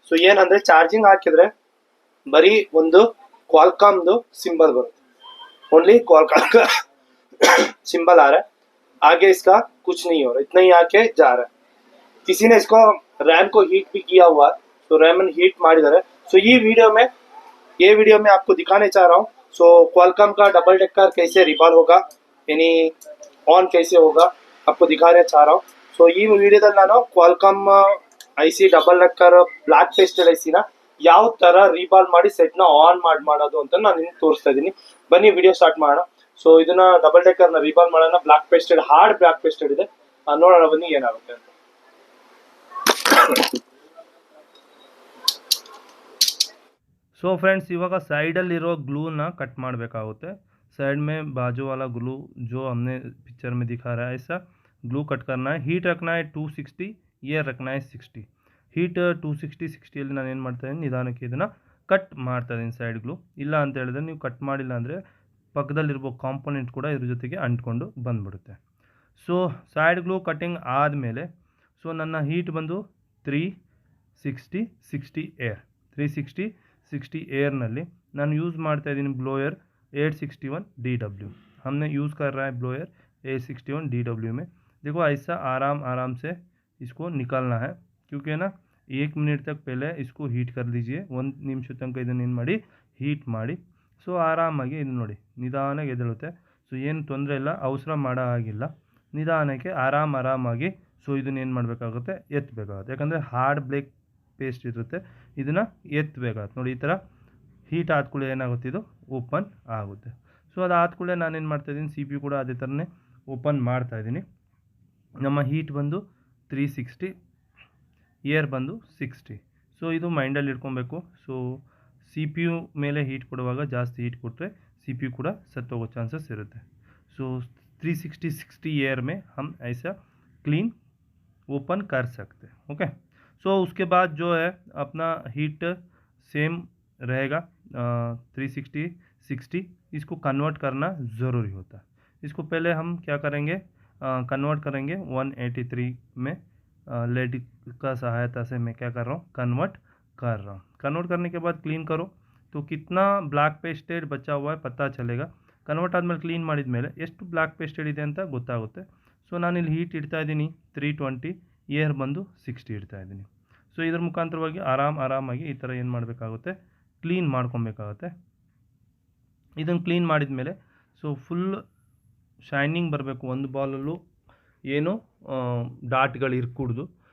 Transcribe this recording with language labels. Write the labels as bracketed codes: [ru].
[kn] ಏನಂದ್ರೆ ಚಾರ್ಜಿಂಗ್ ಹಾಕಿದ್ರೆ ಬರೀ ಒಂದು ಕ್ವಾಲ್ಕಾಮ್ದು सिंबल ಬರುತ್ತೆ, [hi] ओनली क्वालकॉम का सिंबल आ रहा है, आगे इसका कुछ नहीं हो रहा, इतना ही आके जा रहा है। किसी ने इसको रैम को हीट भी किया हुआ है, रैम हीट [kn] ಮಾಡಿದ್ದಾರೆ। [hi] ये वीडियो में आपको दिखाने चाह रहा हूँ। क्वालकॉम का डबल डेकर कैसे रिपॉल होगा, यानी ऑन कैसे होगा, आपको दिखाने चाह रहा हूँ। [kn] ಈ ವಿಡಿಯೋದಲ್ಲಿ ನಾನು Qualcomm IC double decker block pasted ಐಸಿನ ಯಾವ ತರ ರೀಬಾಲ್ ಮಾಡಿ ಸೆಟ್ ನ ಆನ್ ಮಾಡೋದು ಅಂತ ನಾನು ನಿಮ್ಗೆ ತೋರಿಸ್ತಾ ಇದ್ದೀನಿ। ಬನ್ನಿ ವಿಡಿಯೋ ಸ್ಟಾರ್ಟ್ ಮಾಡೋಣ। ಇದನ್ನ ಡಬಲ್ ಡೆಕ್ಕರ್ ನ ರೀಬಾಲ್ ಮಾಡೋಣ। Block pasted hard block pasted ಇದೆ, ನೋಡೋಣ ಬನ್ನಿ ಏನಾಗುತ್ತೆ ಅಂತ। सो फ्रेंड्स इवागा साइडल्लिरो ग्लूना कट ಮಾಡಬೇಕಾಗುತ್ತೆ। [hi] साइड में बाजू वाला ग्लू जो हमने पिक्चर में दिखा रहा है ऐसा ग्लू कट करना है। हीट रखना है 260, ये रखना है 60। [kn] हीट 260 60 ಅಲ್ಲಿ ನಾನು ಏನು ಮಾಡ್ತಾ ಇದ್ದೀನಿ, ನಿಧಾನಕ್ಕೆ ಇದನ್ನ ಕಟ್ ಮಾಡ್ತಾ ಇದ್ದೀನಿ ಸೈಡ್ ಗ್ಲೂ। ಇಲ್ಲ ಅಂತ ಹೇಳಿದ್ರೆ ನೀವು ಕಟ್ ಮಾಡಿಲ್ಲ ಅಂದರೆ ಪಕ್ಕದಲ್ಲಿರೋ ಕಾಂಪೋನೆಂಟ್ ಕೂಡ ಇದ್ರ ಜೊತೆಗೆ ಅಂಟ್ಕೊಂಡು ಬಂದ್ಬಿಡುತ್ತೆ। ಸೈಡ್ ಗ್ಲೂ ಕಟಿಂಗ್ ಆದಮೇಲೆ ನನ್ನ ಹೀಟ್ ಬಂದು 360 60 ಏರ್ 360 60 [hi] एयर नली [kn] ನಾನು ಯೂಸ್ ಮಾಡ್ತಾ ಇದ್ದೀನಿ ब्लोयर 861 DW। [hi] हमने यूज़ कर रहा है ब्लोयर 861 DW में। देखो ऐसा आराम से इसको निकालना है, क्योंकि है ना 1 मिनट तक पहले इसको हीट कर लीजिए। [kn] 1 ನಿಮಿಷ ತನಕ ಇದನ್ನು ಏನು ಮಾಡಿ ಹೀಟ್ ಮಾಡಿ। ಆರಾಮಾಗಿ ಇದು ನೋಡಿ ನಿಧಾನಕ್ಕೆ ಎದ್ದೇಳುತ್ತೆ। ಏನು ತೊಂದರೆ ಇಲ್ಲ, ಅವಸರ ಮಾಡೋ ಹಾಗಿಲ್ಲ, ನಿಧಾನಕ್ಕೆ ಆರಾಮಾಗಿ ಇದನ್ನು ಏನು ಮಾಡಬೇಕಾಗುತ್ತೆ, ಎತ್ತಬೇಕಾಗುತ್ತೆ। ಯಾಕಂದರೆ ಹಾರ್ಡ್ ಬ್ಲೇಕ್ ಪೇಸ್ಟ್ ಇರುತ್ತೆ, ಇದನ್ನು ಎತ್ತಬೇಕಾಗುತ್ತೆ ನೋಡಿ। ಈ ಥರ ಹೀಟ್ ಆದ ಕೂಡಲೇ ಏನಾಗುತ್ತೆ, ಇದು ಓಪನ್ ಆಗುತ್ತೆ। ಅದಾದ ಕೂಡಲೇ ನಾನೇನು ಮಾಡ್ತಾಯಿದ್ದೀನಿ, ಸಿ ಪಿ ಯು ಕೂಡ ಅದೇ ಥರನೇ ಓಪನ್ ಮಾಡ್ತಾಯಿದ್ದೀನಿ। ನಮ್ಮ ಹೀಟ್ ಬಂದು 360, ಏರ್ ಬಂದು 60। ಇದು ಮೈಂಡಲ್ಲಿ ಇಟ್ಕೊಬೇಕು। ಸಿ ಪಿ ಯು ಮೇಲೆ ಹೀಟ್ ಕೊಡುವಾಗ ಜಾಸ್ತಿ ಹೀಟ್ ಕೊಟ್ಟರೆ ಸಿ ಪಿ ಯು ಕೂಡ ಸತ್ತೋಗೋ ಚಾನ್ಸಸ್ ಇರುತ್ತೆ। [hi] 360 60 एयर में हम ऐसा क्लीन ओपन कर सकते हैं। ओके, उसके बाद जो है अपना हीट सेम रहेगा 360 60। इसको कन्वर्ट करना ज़रूरी होता है। इसको पहले हम क्या करेंगे, कन्वर्ट करेंगे 183 में। लेड का सहायता से मैं क्या कर रहा हूँ, कन्वर्ट कर रहा हूँ। कन्वर्ट करने के बाद क्लीन करो तो कितना ब्लैक पेस्टेड बचा हुआ है पता चलेगा। [kn] कन्वर्ट आदमेಲೆ ಕ್ಲೀನ್ ಮಾಡಿದ ಮೇಲೆ ಎಷ್ಟು ಬ್ಲ್ಯಾಕ್ ಪೇಸ್ಟೆಡ್ ಇದೆ ಅಂತ ಗೊತ್ತಾಗುತ್ತೆ। ನಾನಿಲ್ಲಿ ಹೀಟ್ ಇಡ್ತಾ ಇದ್ದೀನಿ 320, ಏರ್ ಬಂದು 60 ಇಡ್ತಾ ಇದ್ದೀನಿ। ಇದ್ರ ಮುಖಾಂತರವಾಗಿ ಆರಾಮಾಗಿ ಈ ಥರ ಏನು ಮಾಡಬೇಕಾಗುತ್ತೆ, ಕ್ಲೀನ್ ಮಾಡ್ಕೊಬೇಕಾಗುತ್ತೆ। ಇದನ್ನು ಕ್ಲೀನ್ ಮಾಡಿದ ಮೇಲೆ ಫುಲ್ ಶೈನಿಂಗ್ ಬರಬೇಕು, ಒಂದು ಬಾಲಲ್ಲೂ ಏನು ಡಾಟ್ಗಳು ಇರ್ಕೂಡ್ದು।